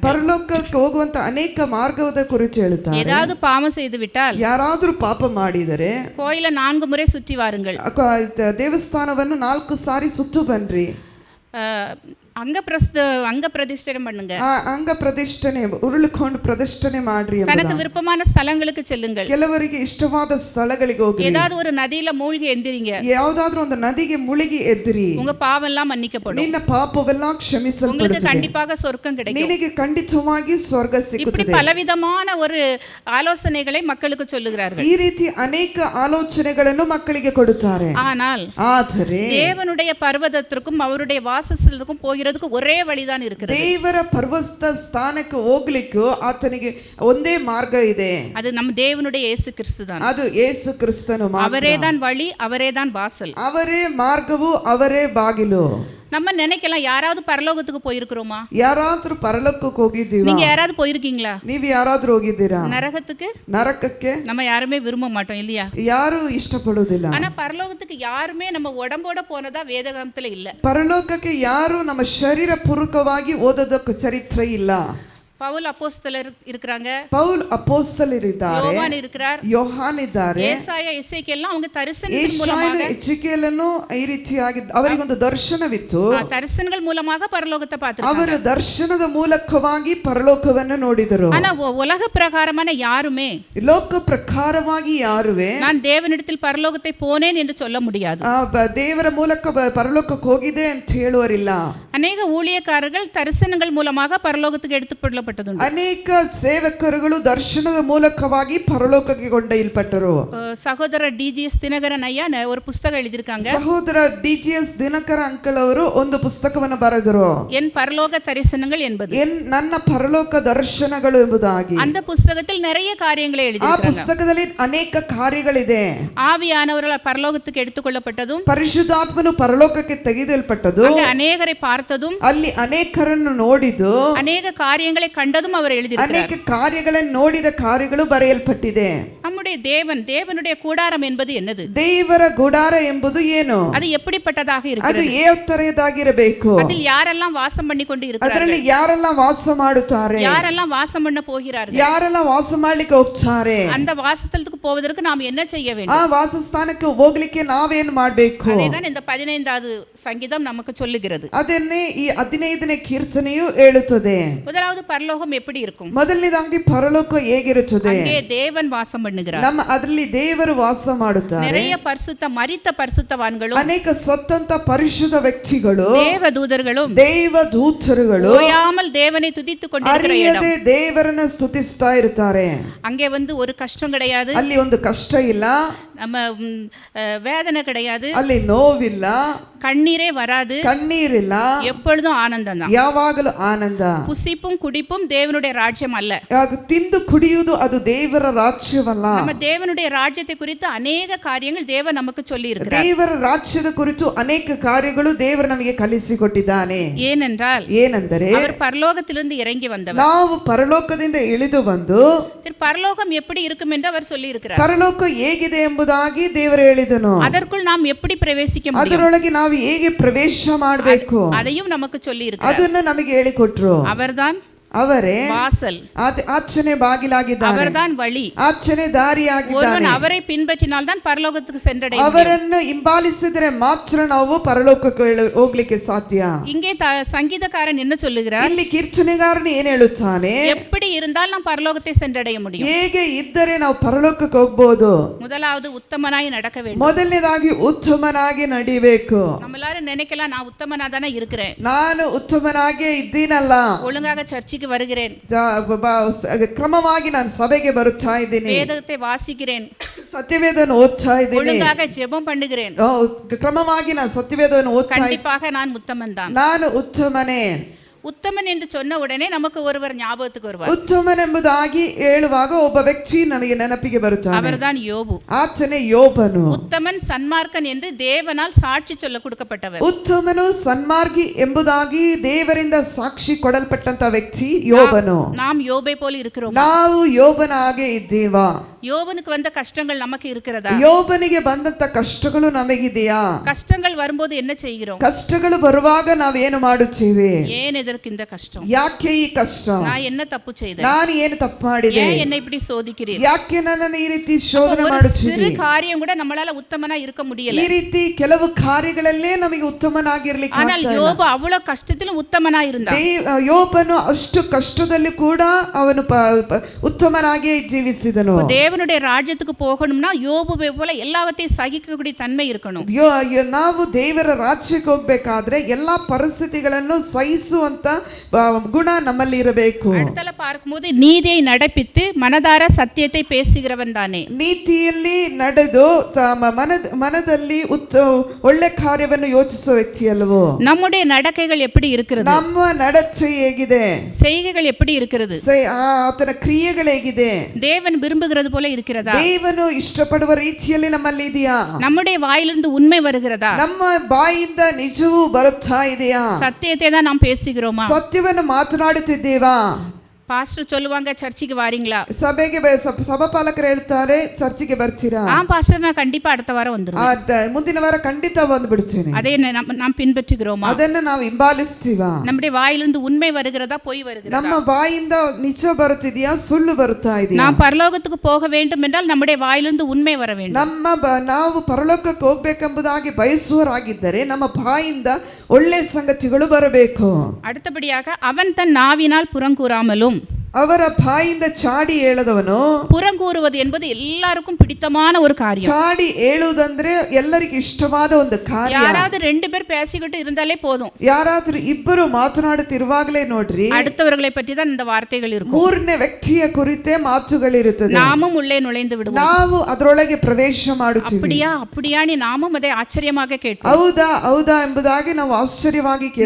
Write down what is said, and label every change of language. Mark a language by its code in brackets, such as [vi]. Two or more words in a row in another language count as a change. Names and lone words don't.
[kn] ಪರಲೋಕಕ್ಕೆ ಹೋಗುವಂತ ಅನೇಕ ಮಾರ್ಗದ ಕುರಿತು ಹೇಳುತ್ತಾರೆ. [ta] ஏதாவது பாவம் செய்து விட்டால், [kn] ಯಾರಾದರೂ ಪಾಪ ಮಾಡಿದರೆ [ta] கோயிலை 4 முறை சுற்றி வாருங்கள், [kn] ದೇವಸ್ಥಾನವನ್ನು 4 ಸಾರಿ ಸುತ್ತು ಬನ್ರಿ, [ta] அங்க பிரதிஷ்டை பண்ணுங்க, [kn] ಅಂಗ ಪ್ರತಿಷ್ಠೆ ಉರುಳಿಕೊಂಡು ಪ್ರತಿಷ್ಠೆ ಮಾಡ್ರಿ, [ta] தனக்கு விருப்பமான ஸ்தலங்களுக்கு செல்லுங்கள், [kn] ಕೆಲವರಿಗೆ ಇಷ್ಟವಾದ ಸ್ಥಳಗಳಿಗೆ ಹೋಗಿ, [ta] ஏதாவது ஒரு நதியில மூழ்கி எந்திரிங்க, [kn] ಯಾವುದಾದ್ರೂ ಒಂದು ನದಿಗೆ ಮುಳುಗಿ ಎದ್ದಿರಿ, [ta] உங்க பாவம் எல்லாம் மன்னிக்கப்படும், [kn] ನಿನ್ನ ಪಾಪವೆಲ್ಲ ಕ್ಷಮಿಸಲ್ಪಡುತ್ತದೆ, [ta] உங்களுக்கு கண்டிப்பாக சொர்க்கம் கிடைக்கும், [kn] ನಿನಗೆ ಖಂಡಿತವಾಗಿ ಸ್ವರ್ಗ ಸಿಗುತ್ತದೆ. [ta] இப்படி பலவிதமான ஒரு ஆலோசனைகளை மக்களுக்கு சொல்லுகிறார்கள். [kn] ಈ ರೀತಿ ಅನೇಕ ಆಲೋಚನೆಗಳನ್ನು ಮಕ್ಕಳಿಗೆ ಕೊಡುತ್ತಾರೆ. ಆದರೆ [ta] தேவனுடைய பர்வதத்திற்கும் அவருடைய வாசஸ்தலத்துக்கும் போகிற ஒரே வழிதான் இருக்கிறது. [kn] ದೇವರ ಪರ್ವತ ಸ್ಥಾನಕ್ಕೆ ಹೋಗಲಿಕ್ಕೆ ಆತನಿಗೆ ಒಂದೇ ಮಾರ್ಗ ಇದೆ. [ta] அது நம்ம தேவனுடைய இயேசு கிறிஸ்து தான். [kn] ಅದು ಯೇಸು ಕ್ರಿಸ್ತನು ಮಾತ್ರ. [ta] அவரே தான் வழி, அவரே தான் வாசல், [kn] ಅವರೇ ಮಾರ್ಗವು, ಅವರೇ ಬಾಗಿಲು. [ta] நம்ம நினைக்கலாம், யாராவது பரலோகத்துக்கு போயிருக்கிறோமா? [kn] ಯಾರಾದ್ರೂ ಪರಲೋಕಕ್ಕೆ ಹೋಗಿದ್ದೀವಾ? [ta] நீங்க யாராவது போயிருக்கீங்களா? [kn] ನೀವು ಯಾರಾದ್ರೂ ಹೋಗಿದ್ದೀರಾ? [ta] நரகத்துக்கு நம்ம யாருமே விரும்ப மாட்டோம் இல்லையா? [kn] ಯಾರು ಇಷ್ಟಪಡೋದಿಲ್ಲ. [ta] ஆனா பரலோகத்துக்கு யாருமே நம்ம உடம்போட போனதா வேதகாமத்துல இல்ல. [kn] ಪರಲೋಕಕ್ಕೆ ಯಾರು ನಮ್ಮ ಶರೀರ ಪೂರ್ವಕವಾಗಿ ಓದೋದಕ್ಕೆ ಚರಿತ್ರೆ ಇಲ್ಲ. [ta] பவுல் அப்போஸ்தலர் இருக்காங்க, [kn] ಪೌಲ್ ಅಪೊಸ್ತಲರಿದ್ದಾರೆ, [ta] யோவான் இருக்கிறார், [kn] ಯೋಹಾನ್ ಇದ್ದಾರೆ, [ta] ಯೆಶಾಯ ಎಸೇಕಿಯೆಲ್ಲ அவங்க தரிசனத்தின் மூலமாக, [kn] ಎಚೆಕಿಯೇಲನು ಈ ರೀತಿಯಾಗಿ ಅವರಿಗೆ ಒಂದು ದರ್ಶನವಿತ್ತು. [ta] தரிசனங்கள் மூலமாக பரலோகத்தை பார்த்திருக்காங்க. [kn] ಅವರು ದರ್ಶನದ ಮೂಲಕವಾಗಿ ಪರಲೋಕವನ್ನು ನೋಡಿದರು. [ta] ஆனா உலக பிரகாரமான யாருமே, [kn] ಲೋಕ ಪ್ರಕಾರವಾಗಿ ಯಾರುವೆ [ta] நான் தேவனிடத்தில் பரலோகத்தை போனேன் என்று சொல்ல முடியாது. [kn] ದೇವರ ಮೂಲಕ ಪರಲೋಕಕ್ಕೆ ಹೋಗಿದೆ ಅಂತ ಹೇಳುವರಿಲ್ಲ. [ta] அநேக ஊழியக்காரர்கள் தரிசனங்கள் மூலமாக பரலோகத்துக்கு எடுத்துக்கொள்ள சொல்லப்பட்டதுண்டு. [kn] ಅನೇಕ ಸೇವಕರುಗಳು ದರ್ಶನದ ಮೂಲಕವಾಗಿ ಪರಲೋಕಕ್ಕೆ ಕೊಂಡೊಯ್ಯಲ್ಪಟ್ಟರು. [ta] சகோதர டிஜிஎஸ் தினகரன் ஐயா ஒரு புஸ்தகம் எழுதியிருக்காங்க. [kn] ಸಹೋದರ ಡಿಜಿಎಸ್ ದಿನಕರ ಅಂಕಲ್ ಅವರು ಒಂದು ಪುಸ್ತಕವನ್ನು ಬರೆದರು. [ta] என் பரலோக தரிசனங்கள் என்பது. [kn] ನನ್ನ ಪರಲೋಕ ದರ್ಶನಗಳು ಎಂಬುದಾಗಿ. [ta] அந்த புஸ்தகத்தில் நிறைய காரியங்களை [kn] ಆ [ta] எழுதியிருக்காங்க. [kn] ಪುಸ್ತಕದಲ್ಲಿ ಅನೇಕ ಕಾರ್ಯಗಳಿದೆ. [ta] ஆவியானவர்கள் பரலோகத்துக்கு எடுத்துக்கொள்ளப்பட்டதும், [kn] ಪರಿಶುದ್ಧಾತ್ಮನು ಪರಲೋಕಕ್ಕೆ ತೆಗೆದಲ್ಪಟ್ಟದು, [ta] அங்கே அநேகரை பார்த்ததும், [kn] ಅಲ್ಲಿ ಅನೇಕರನ್ನು ನೋಡಿದ್ದು, [ta] அநேக காரியங்களை கண்டதும் அவர் எழுதியிருக்கிறார். [kn] ಅನೇಕ ಕಾರ್ಯಗಳನ್ನು ನೋಡಿದ ಕಾರ್ಯಗಳು ಬರೆಯಲ್ಪಟ್ಟಿದೆ. [ta] நம்முடைய தேவனுடைய கூடாரம் என்பது என்னது? [kn] ದೇವರ ಗುಡಾರ ಎಂಬುದು ಏನು? [ta] அது எப்படிப்பட்டதாக [kn] ಅದು [ta] இருக்கிறது? [kn] ಯಾವ ತರಹದಾಗಿರಬೇಕು? [ta] அதில் யாரெல்லாம் வாசம் பண்ணி கொண்டு இருக்கிறார்கள்? [kn] ಅದರಲ್ಲಿ ಯಾರೆಲ್ಲ ವಾಸ ಮಾಡುತ್ತಾರೆ? [ta] யாரெல்லாம் வாசம் பண்ண போகிறார்கள்? [kn] ಯಾರೆಲ್ಲ ವಾಸ ಮಾಡ್ಲಿಕ್ಕೆ ಹೋಗ್ತಾರೆ? [ta] அந்த வாசஸ்தலத்துக்கு போவதற்கு நாம் என்ன செய்ய [kn] ಆ [ta] வேண்டும்? [kn] ವಾಸಸ್ಥಾನಕ್ಕೆ ಹೋಗ್ಲಿಕ್ಕೆ ನಾವೇನು ಮಾಡಬೇಕು? [ta] அதேதான் இந்த 15வது சங்கீதம் நமக்கு சொல்லுகிறது. [kn] ಅದನ್ನೇ ಈ 15ನೇ ಕೀರ್ತನೆಯು ಹೇಳುತ್ತದೆ. [ta] முதலாவது பரலோகம் எப்படி இருக்கும்? [kn] ಮೊದಲನೇದಾಗಿ ಪರಲೋಕ ಹೇಗಿರುತ್ತದೆ? [ta] அங்கே தேவன் வாசம் பண்ணுகிறார். [kn] ನಮ್ಮ ಅದರಲ್ಲಿ ದೇವರು ವಾಸ ಮಾಡುತ್ತಾರೆ. [ta] நிறைய மரித்த பரிசுத்தவான்களும், [kn] ಅನೇಕ ಸತ್ತಂತ ಪರಿಶುದ್ಧ ವ್ಯಕ್ತಿಗಳು, [ta] தேவதூதர்களும், [kn] ದೇವದೂತರುಗಳು [ta] ஓயாமல் தேவனை துதித்துக் கொண்டிருக்கிற இடம். [kn] ಅರಿಯದೆ ದೇವರನ್ನು ಸ್ತುತಿಸ್ತಾ ಇರ್ತಾರೆ. [ta] அங்கே ஒரு கஷ்டம் கிடையாது, [kn] ಅಲ್ಲಿ ಒಂದು ಕಷ್ಟ ಇಲ್ಲ, [ta] நம்ம வேதனை கிடையாது, [kn] ಅಲ್ಲಿ ನೋವಿಲ್ಲ, [ta] கண்ணீரே வராது, [kn] ಕಣ್ಣೀರಿಲ್ಲ, [ta] எப்பொழுதும் ஆனந்தம் தான். [kn] ಯಾವಾಗಲೂ ಆನಂದ. [ta] புசிப்பும் குடிப்பும் தேவனுடைய ராஜ்யம் அல்ல. [kn] ತಿಂದು ಕುಡಿಯುವುದು ಅದು ದೇವರ ರಾಜ್ಯವಲ್ಲ. [ta] நம்ம தேவனுடைய ராஜ்யத்தை குறித்து அநேக காரியங்கள் தேவன் நமக்கு சொல்லி இருக்கிறார். [kn] ದೇವರ ರಾಜ್ಯದ ಕುರಿತು ಅನೇಕ ಕಾರ್ಯಗಳು ದೇವರು ನಮಗೆ ಕಲಿಸಿಕೊಟ್ಟಿದ್ದಾನೆ. ಏನೆಂದರೆ [ta] அவர் பரலோகத்திலிருந்து இறங்கி வந்தவர். [kn] ನಾವು ಪರಲೋಕದಿಂದ ಇಳಿದು ಬಂದು [ta] பரலோகம் எப்படி இருக்கும் என்று அவர் சொல்லி இருக்கிறார். [kn] ಪರಲೋಕ ಹೇಗಿದೆ ಎಂಬುದಾಗಿ ದೇವರು ಹೇಳಿದನು. [ta] அதற்குள் நாம் எப்படி பிரவேசிக்க முடியும்? [kn] ಅದರೊಳಗೆ ನಾವು ಹೇಗೆ ಪ್ರವೇಶ ಮಾಡಬೇಕು [ta] அதையும் நமக்கு சொல்லி இருக்கிறார். [kn] ಅದನ್ನು ನಮಗೆ ಹೇಳಿಕೊಟ್ರು. [ta] அவர்தான் [kn] ಅವರೇ [ta] வாசல், [kn] ಆಚನೆ ಬಾಗಿಲಾಗಿದ್ದಾನೆ, [ta] அவர்தான் வழி, [kn] ಆಚನೆ ದಾರಿಯಾಗಿದ್ದಾನೆ. [ta] ஒருவன் அவரை பின்பற்றினால் தான் பரலோகத்துக்கு சென்றடைய முடியும். [kn] ಅವರನ್ನು ಹಿಂಬಾಲಿಸಿದರೆ ಮಾತ್ರ ನಾವು ಪರಲೋಕಕ್ಕೆ ಹೋಗ್ಲಿಕ್ಕೆ ಸಾಧ್ಯ. [ta] இங்கே சங்கீதக்காரன் என்ன சொல்லுகிறார்? [kn] ಇಲ್ಲಿ ಕೀರ್ತನೆಗಾರನು ಏನ್ ಹೇಳುತ್ತಾನೆ? [ta] எப்படி இருந்தால் நாம் பரலோகத்தை சென்றடைய முடியும்? [kn] ಹೇಗೆ ಇದ್ದರೆ ನಾವು ಪರಲೋಕಕ್ಕೆ ಹೋಗ್ಬೋದು? [ta] முதலாவது உத்தமனாய் நடக்க வேண்டும். [kn] ಮೊದಲನೇದಾಗಿ ಉತ್ತಮನಾಗಿ ನಡಿಬೇಕು. [ta] நம்ம எல்லாரும் நினைக்கலாம், நான் உத்தமனா தானே இருக்கிறேன், [kn] ನಾನು ಉತ್ತಮನಾಗಿ ಇದ್ದೀನಲ್ಲ, [ta] ஒழுங்காக சர்ச்சுக்கு வருகிறேன், [kn] ಕ್ರಮವಾಗಿ ನಾನು ಸಭೆಗೆ ಬರುತ್ತಾ ಇದ್ದೀನಿ, [ta] வேதத்தை வாசிக்கிறேன், [kn] ಸತ್ಯವೇದವನ್ನು ಓದ್ತಾ ಇದ್ದೀನಿ, [ta] ஒழுங்காக ஜெபம் பண்ணுகிறேன், [kn] ಕ್ರಮವಾಗಿ ನಾನು ಸತ್ಯವೇದವನ್ನು ಓದ್ತಾ ಇದ್ದೀನಿ, [ta] கண்டிப்பாக நான் உத்தமன் தான். [kn] ನಾನು ಉತ್ತಮನೇ. [ta] உத்தமன் என்று சொன்ன உடனே நமக்கு ஒருவர் ஞாபகத்துக்கு வருவார். [kn] ಉತ್ತಮನ್ ಎಂಬುದಾಗಿ ಹೇಳುವಾಗ ಒಬ್ಬ ವ್ಯಕ್ತಿ ನಮಗೆ ನೆನಪಿಗೆ ಬರುತ್ತಾನೆ. [ta] அவர்தான் யோபு. [kn] ಆತನೇ ಯೋಬನು. [ta] உத்தமன் சன்மார்க்கன் என்று தேவனால் சாட்சி சொல்ல கொடுக்கப்பட்டவர். [kn] ಉತ್ತಮನು ಸನ್ಮಾರ್ಗಿ ಎಂಬುದಾಗಿ ದೇವರಿಂದ ಸಾಕ್ಷಿ ಕೊಡಲ್ಪಟ್ಟಂತ ವ್ಯಕ್ತಿ ಯೋಬನು. [ta] நாம் யோபை போல இருக்கிறோம். [kn] ನಾವು ಯೋಬನ ಹಾಗೆ ಇದ್ದೀವಾ? [ta] யோபனுக்கு வந்த கஷ்டங்கள் நமக்கு இருக்கிறதா? [kn] ಯೋಬನಿಗೆ ಬಂದಂತ ಕಷ್ಟಗಳು ನಮಗಿದೆಯಾ? [ta] கஷ்டங்கள் வரும்போது என்ன செய்கிறோம்? [kn] ಕಷ್ಟಗಳು ಬರುವಾಗ ನಾವೇನು ಮಾಡುತ್ತೇವೆ? [ta] ஏன் எதற்கு இந்த கஷ்டம்? [kn] ಯಾಕೆ ಈ ಕಷ್ಟ? [ta] நான் என்ன தப்பு செய்தேன்? [kn] ನಾನು ಏನು ತಪ್ಪು ಮಾಡಿದೆ? [ta] ஏன் என்னை இப்படி சோதிக்கிறீர்? [kn] ಯಾಕೆ ನನ್ನನ್ನು ಈ ರೀತಿ ಶೋಧನೆ ಮಾಡುತ್ತೀರಿ? [ta] சிறு காரியம் கூட நம்மளால உத்தமனா இருக்க முடியல. [kn] ಈ ರೀತಿ ಕೆಲವು ಕಾರ್ಯಗಳಲ್ಲೇ ನಮಗೆ ಉತ್ತಮನಾಗಿರ್ಲಿಕ್ಕೆ [ta] ஆனால் யோபு அவ்வளவு கஷ்டத்திலும் உத்தமனா இருந்தான். [kn] ಯೋಬನು ಅಷ್ಟು ಕಷ್ಟದಲ್ಲಿ ಕೂಡ ಅವನು ಉತ್ತಮನಾಗಿ ಜೀವಿಸಿದನು. [ta] தேவனுடைய ராஜ்யத்துக்கு போகணும்னா யோபுவை போல எல்லாவற்றையும் சகிக்கக்கூடிய தன்மை இருக்கணும். [kn] ನಾವು ದೇವರ ರಾಜ್ಯಕ್ಕೆ ಹೋಗ್ಬೇಕಾದ್ರೆ ಎಲ್ಲಾ ಪರಿಸ್ಥಿತಿಗಳನ್ನು ಸಹಿಸುವಂತ ಗುಣ ನಮ್ಮಲ್ಲಿ ಇರಬೇಕು. [ta] அடுத்தல பார்க்கும்போது நீதியை நடப்பித்து மனதார சத்தியத்தை பேசுகிறவன் தானே. [kn] ನೀತಿಯಲ್ಲಿ ನಡೆದು ಮನದಲ್ಲಿ ಒಳ್ಳೆ ಕಾರ್ಯವನ್ನು ಯೋಚಿಸುವ ವ್ಯಕ್ತಿ ಅಲ್ವೋ? [ta] நம்முடைய நடக்கைகள் எப்படி இருக்கிறது? [kn] ನಮ್ಮ ನಡತೆ ಹೇಗಿದೆ? [ta] செய்கைகள் எப்படி இருக்கிறது? [kn] ಆತನ ಕ್ರಿಯೆಗಳು ಹೇಗಿದೆ? [ta] தேவன் விரும்புகிறது போல இருக்கிறதா? [kn] ದೇವನು ಇಷ್ಟಪಡುವ ರೀತಿಯಲ್ಲಿ ನಮ್ಮಲ್ಲಿ ಇದೆಯಾ? [ta] நம்முடைய வாயிலிருந்து உண்மை வருகிறதா? [kn] ನಮ್ಮ ಬಾಯಿಂದ ನಿಜವೂ ಬರುತ್ತಾ ಇದೆಯಾ? [ta] சத்தியத்தை தான் நாம் பேசுகிறோமா? [kn] ಸತ್ಯವನ್ನು ಮಾತನಾಡುತ್ತಿದ್ದೇವಾ? [ta] பாஸ்டர் சொல்லுவாங்க, சர்ச்சுக்கு வாரீங்களா? [kn] ಸಭೆಗೆ ಸಭಾಪಾಲಕರು ಹೇಳ್ತಾರೆ, ಚರ್ಚಿಗೆ ಬರ್ತೀರಾ? [ta] பாஸ்டர் நான் கண்டிப்பா அடுத்த வாரம் வந்துருவேன். [kn] ಮುಂದಿನ ವಾರ ಖಂಡಿತ ಬಂದ್ಬಿಡ್ತೇನೆ. [ta] அதை நாம் பின்பற்றுகிறோமா? [kn] ಅದನ್ನ ನಾವು ಹಿಂಬಾಲಿಸ್ತೀವಾ? [ta] நம்முடைய வாயிலிருந்து உண்மை வருகிறதா, பொய் வருகிறதா? [kn] ನಮ್ಮ ಬಾಯಿಂದ ನಿಜ ಬರುತ್ತಿದೆಯಾ, ಸುಳ್ಳು ಬರುತ್ತಾ ಇದೆಯಾ? [ta] நாம் பரலோகத்துக்கு போக வேண்டும் என்றால் நம்முடைய வாயிலிருந்து உண்மை வர வேண்டும். [kn] ನಾವು ಪರಲೋಕಕ್ಕೆ ಹೋಗ್ಬೇಕೆಂಬುದಾಗಿ ಬಯಸುವರಾಗಿದ್ದರೆ ನಮ್ಮ ಬಾಯಿಂದ ಒಳ್ಳೆ ಸಂಗತಿಗಳು ಬರಬೇಕು. [ta] அடுத்தபடியாக அவன் தன் நாவினால் புறங்கூறாமலும், [kn] ಅವರ ಬಾಯಿಂದ ಚಾಡಿ ಹೇಳದವನು. [ta] புறங்கூறுவது என்பது எல்லாருக்கும் பிடித்தமான ஒரு காரியம். [kn] ಚಾಡಿ ಹೇಳುವುದಂದ್ರೆ ಎಲ್ಲರಿಗೂ ಇಷ್ಟವಾದ ಒಂದು ಕಾರ್ಯ. [ta] யாராவது ரெண்டு பேர் பேசிக்கிட்டு இருந்தாலே போதும். [kn] ಯಾರಾದ್ರೂ ಇಬ್ಬರು ಮಾತನಾಡುತ್ತಿರುವಾಗಲೇ ನೋಡ್ರಿ [ta] அடுத்தவர்களை பற்றி தான் இந்த வார்த்தைகள் இருக்கும். [kn] ಮೂರನೇ ವ್ಯಕ್ತಿಯ ಕುರಿತೇ ಮಾತುಗಳಿರುತ್ತದೆ. [ta] நாமும் உள்ளே நுழைந்து விடுவோம். [kn] ನಾವು ಅದರೊಳಗೆ ಪ್ರವೇಶ ಮಾಡುತ್ತೀವಿ. [ta] அப்படியா அப்படியானி நாமும் அதை ஆச்சரியமாக கேட்போம். [kn] ಹೌದಾ ಹೌದಾ ಎಂಬುದಾಗಿ ನಾವು ಆಶ್ಚರ್ಯವಾಗಿ ಕೇಳುತ್ತೇವೆ.